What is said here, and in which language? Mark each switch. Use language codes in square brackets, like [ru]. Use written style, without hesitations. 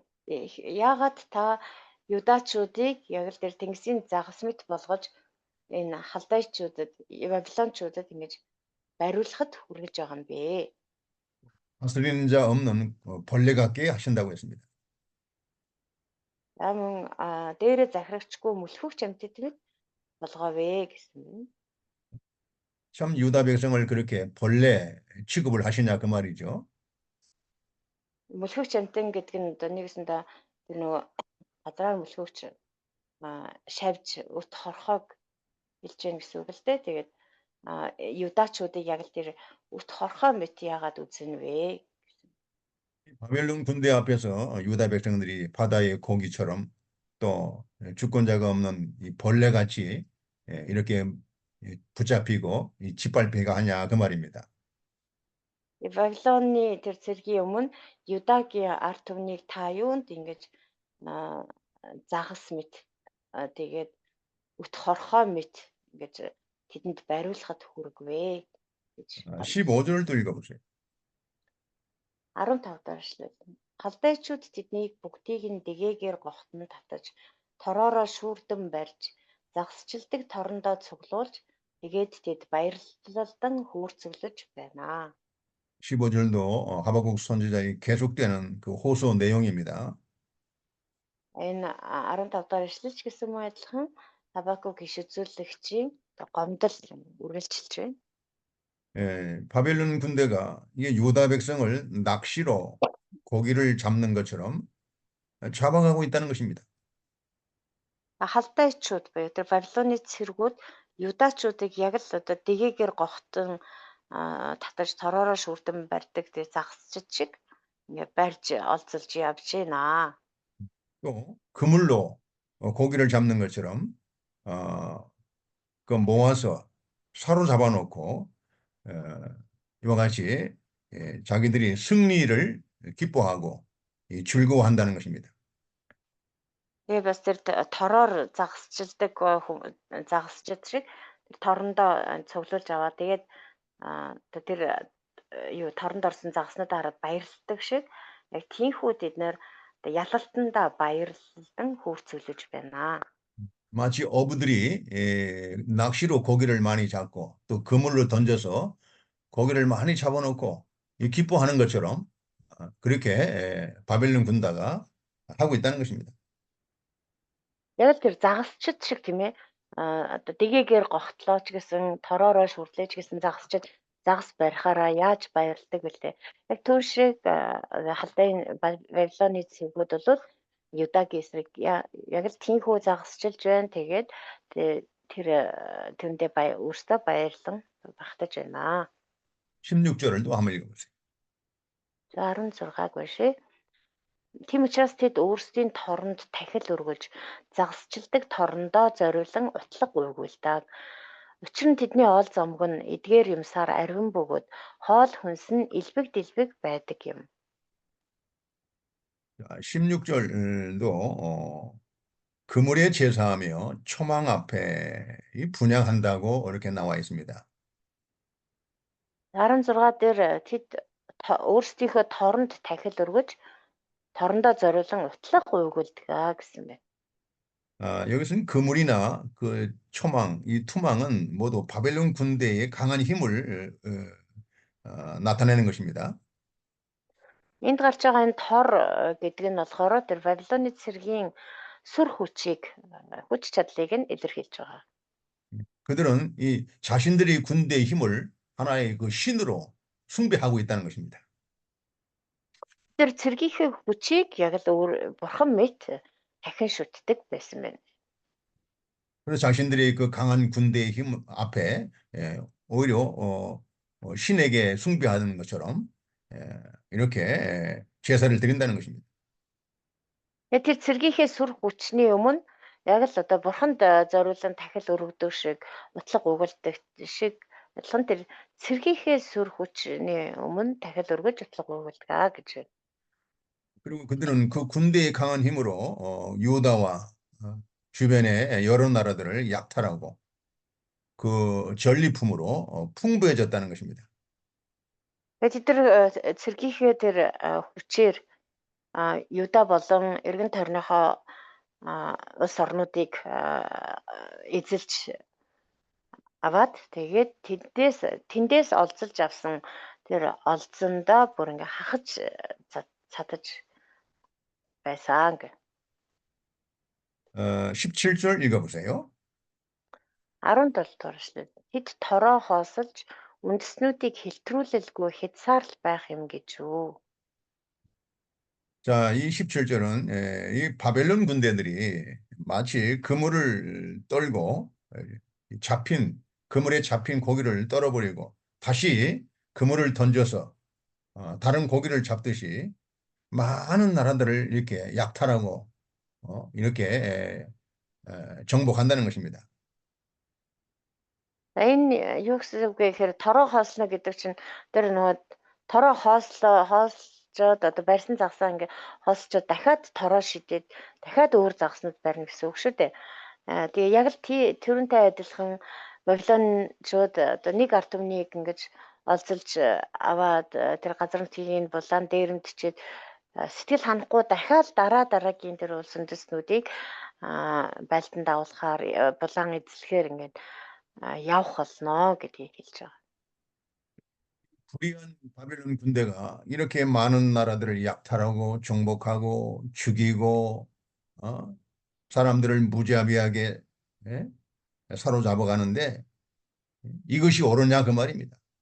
[mn] Яагаад та юдачуудыг яг л тэр тэнгисийн загас мэт болгож энэ халдайчуудад Бабилончуудад ингэж бариулахад хүргэж байгаа юм бэ? [ko] 다스리는 자 없는 벌레 같게 하신다고 했습니다. [mn] Мөн дээрээ захирагчгүй мөлхөгч амьтад мэт болгоовэ гэсэн. [ko] 참 유다 백성을 그렇게 벌레 취급을 하시냐 그 말이죠. [mn] Мөлхөгч амьтан гэдэг нь одоо нэгэсэндээ тэр нөгөө газраар мөлхөгч шавж өрт хорхоог хэлж яах гэсэн үг л дээ. Тэгээд юдачуудыг яг л тэр өрт хорхоо мэт яагаад үзнэ вэ? [ko] 바벨론 군대 앞에서 유다 백성들이 바다의 고기처럼 또 주권자가 없는 이 벌레같이 이렇게 붙잡히고 짓밟히가 하냐 그 말입니다. [mn] Вавилоны тэр цэргийн өмнө Юдагийн арт түмнийг та юунд ингэж загас мэт тэгээд өт хорхоо мэт ингэж тэдэнд бариулахад хүргвэ гэж [ko] 15절도 읽어보세요. [mn] 15 дахь эшлэл. Халдайчууд тэднийг бүгдийг нь дэгээгээр гогтон татаж тороороо шүүрдэн барьж загасчилдаг торондоо цуглуулж тэгээд тэд баярлалдан хөөрцөглөж байна. [ko] 15절도 하박국 선지자의 계속되는 그 호소 내용입니다. [mn] Энэ 15 дахь эшлэлч гэсэн мөн адилхан Хабакук иш үзүүлэгчийн гомдол үргэлжилж байна. [ko] 바벨론 군대가 이게 유다 백성을 낚시로 고기를 잡는 것처럼 잡아가고 있다는 것입니다. [mn] Халдайчууд буюу тэр Бабилоны цэргүүд Юдачуудыг яг л одоо дэгээгээр гогтон татаж тороороо шүрдэн барьдаг тэр загасчид шиг ингээ барьж олзолж явж байна. [ko] 또 그물로 고기를 잡는 것처럼 그 모아서 사로잡아 놓고 이와 같이 자기들이 승리를 기뻐하고 즐거워한다는 것입니다. [mn] Тэгээ бас тэр тороор загасчилдаг загасчид шиг тэр торондоо цуглуулж аваа. Тэгээд тэр юу торонд орсон загаснуудаа хараад баярлдаг шиг яг тийхүүд эднэр ялалтандаа баярлан хөөцөглөж байна. [ko] 마치 어부들이 낚시로 고기를 많이 잡고 또 그물로 던져서 고기를 많이 잡아놓고 기뻐하는 것처럼 그렇게 바벨론 군다가 하고 있다는 것입니다. [mn] Яг л тэр загасчид шиг тийм ээ. Одоо дэгээгээр гогтлооч гэсэн, тороороо шүрлээч гэсэн загасчид загас барихаараа яаж баярлдаг вүлээ. Яг түр шиг халдайн Вавилоны цэгүүд бол Юдагийн эсрэг яг л тийхүү загасчилж байна. Тэгээд тэрэндээ өөртөө баярлан багтаж байна. [ko] 16절을 또 한번 읽어보세요. [mn] За 16-г уншъя. Тийм учраас тэд өөрсдийн торонд тахил өргөлж загасчилдаг торондоо зориулан утлаг уйгуулдаг. Учир нь тэдний оол зомг нь эдгээр юмсаар арвин бөгөөд хоол хүнс нь элбэг дэлбэг байдаг юм. [ko] 16절도 그물에 제사하며 초망 앞에 분향한다고 이렇게 나와 있습니다. [mn] 16 дээр тэд өөрсдийнхөө торонд тахил өргөж торондоо зориулан утлаг уйгуулдаг гэсэн байна. [ko] 여기서는 그물이나 그 초망, 이 투망은 모두 바벨론 군대의 강한 힘을 나타내는 것입니다. [mn] Энд гарч байгаа энэ тор гэдэг нь болохоор тэр Вавилоны цэргийн сүр хүч чадлыг нь илэрхийлж байгаа. [ko] 그들은 이 자신들의 군대의 힘을 하나의 그 신으로 숭배하고 있다는 것입니다. [mn] Тэр цэргийнхээ хүчийг яг л бурхан мэт дахин шүтдэг байсан байна. [ko] 그래서 자신들의 그 강한 군대의 힘 앞에 오히려 신에게 숭배하는 것처럼 이렇게 제사를 드린다는 것입니다. [mn] Тэр цэргийнхээ сүр хүчний өмнө яг л одоо бурханд зориулан дахил өргөдөг шиг утлаг угуулдаг шиг адилхан тэр цэргийнхээ сүр хүчний өмнө дахил өргөж утлаг угуулдаг гэж байна. [ko] 그리고 그들은 그 군대의 강한 힘으로 유다와 주변의 여러 나라들을 약탈하고 그 전리품으로 풍부해졌다는 것입니다. [mn] Тэгээд тэр цэргийнхээ тэр хүчээр Юда болон эргэн тойрныхоо улс орнуудыг эзэлж аваад тэгээд тэндээс олзолж авсан тэр олзондоо бүр ингээ хахаж цадаж байсан гэ. [ko] 17절 읽어보세요. [mn] 17 дугаар эшлэл. Тэд тороо хоосолж үндэснүүдийг хэлтрүүлэлгүй хязгаарлал байх юм гэж үү. [ko] 자, 이 17절은 이 바벨론 군대들이 마치 그물을 떨고 그물에 잡힌 고기를 떨어버리고 다시 그물을 던져서 다른 고기를 잡듯이 많은 나라들을 이렇게 약탈하고 이렇게 정복한다는 것입니다. [mn] Энэ юу гэсэн үг вэ гэхээр тороо хоосно гэдэг чинь тэр нөгөө тороо хоосчоод одоо барьсан загсаа ингээ хоосчоод дахиад тороо шидээд дахиад өөр загснууд барьна гэсэн үг шүү дээ. Тэгээ яг л тэрүүнтэй адилхан Вавилончууд одоо нэг ард түмнийг ингэж олзолж аваад тэр газар нутгийн булаан дээрэмдчихэд сэтгэл ханахгүй дахиад дараагийн тэр улс үндэстнүүдийг байлдан дагуулахаар булаан эзлэхээр ингээд явах болно гэдгийг хэлж байгаа. [ko] 불의한 바벨론 군대가 이렇게 많은 나라들을 약탈하고 정복하고 죽이고 사람들을 무자비하게 사로잡아가는데 이것이 옳으냐 그 말입니다.